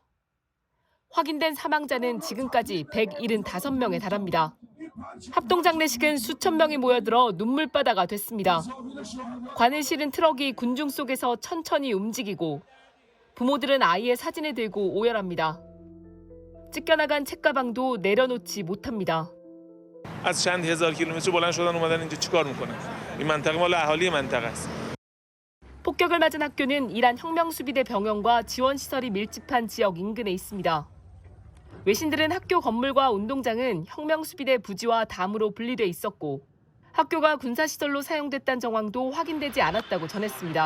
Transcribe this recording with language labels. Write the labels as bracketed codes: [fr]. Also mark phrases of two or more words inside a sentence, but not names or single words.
[ko] 확인된 사망자는 지금까지 175명에 달합니다. 합동장례식은 수천 명이 모여들어 눈물바다가 됐습니다. 관을 실은 트럭이 군중 속에서 천천히 움직이고 부모들은 아이의 사진을 들고 오열합니다. 찢겨나간 책가방도 내려놓지 못합니다. [fa] از چند هزار کیلومتر بلند شدن اومدن اینجا چیکار میکنن؟ این منطقه مال اهالی منطقه است. [ko] 폭격을 맞은 학교는 이란 혁명수비대 병영과 지원시설이 밀집한 지역 인근에 있습니다. 외신들은 학교 건물과 운동장은 혁명수비대 부지와 담으로 분리돼 있었고 학교가 군사시설로 사용됐다는 정황도 확인되지 않았다고 전했습니다.